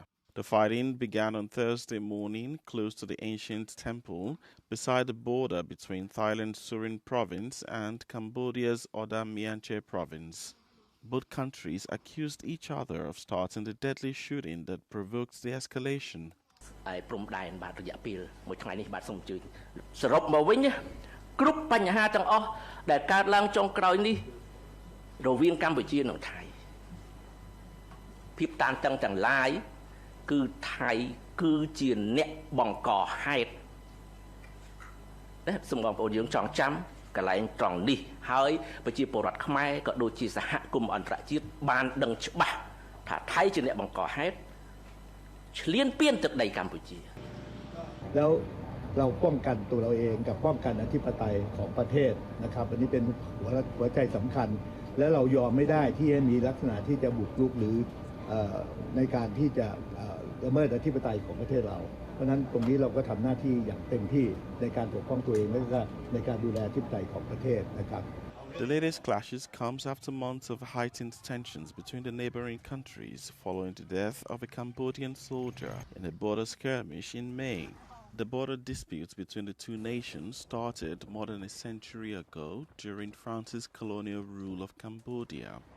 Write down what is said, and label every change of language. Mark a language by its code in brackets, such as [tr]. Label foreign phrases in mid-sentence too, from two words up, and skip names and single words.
[en] The fighting began on Thursday morning close to the ancient temple beside the border between Thailand's Surin province and Cambodia's Oda Mianche province. Both countries accused each other of starting the deadly shooting that provoked the escalation. [km] គ្រប់បញ្ហាទាំងអស់ដែលកើតឡើងចុងក្រោយនេះរវាងកម្ពុជានិងថៃភាពតានតឹងទាំងឡាយគឺថៃគឺជាអ្នកបង្កហេតុតែសូមបងប្អូនយើងចងចាំ កន្លែងត្រង់នេះហើយប្រជាពលរដ្ឋខ្មែរក៏ដូចជាសហគមន៍អន្តរជាតិបានដឹងច្បាស់ថាថៃជាអ្នកបង្ក ហេតុឈ្លានពានទឹកដីកម្ពុជា [th] แล้ว เราป้องกันตัวเราเองกับป้องกันอธิปไตยของประเทศนะครับอันนี้เป็นหัวใจสำคัญและเรายอมไม่ได้ที่จะมีลักษณะที่จะบุกรุกหรือในการที่จะละเมิดอธิปไตยของประเทศเราเพราะนั้นตรงนี้เราก็ทำหน้าที่อย่างเต็มที่ในการปกป้องตัวเองและก็ในการดูแลอธิปไตยของประเทศนะครับ [en] The latest clashes comes after months of heightened tensions between the neighboring countries following the death of a Cambodian soldier in a border skirmish in May. The border disputes between the two nations started more than a century ago during France's colonial rule of Cambodia.